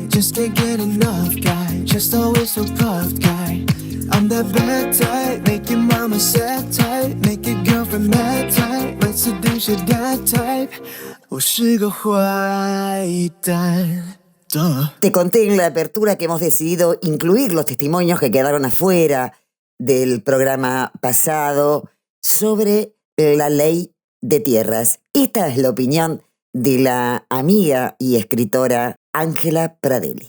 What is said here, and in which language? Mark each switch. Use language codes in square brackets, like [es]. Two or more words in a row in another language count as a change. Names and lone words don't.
[en] Just can't get enough guy, just always so puffed guy. I'm that bad type, make your mama sad type, make your girlfriend mad type, might seduce your dad type. [zh] 我是个坏蛋。 [es] Te conté en la apertura que hemos decidido incluir los testimonios que quedaron afuera del programa pasado sobre la ley de tierras. Esta es la opinión de la amiga y escritora Ángela Pradelli.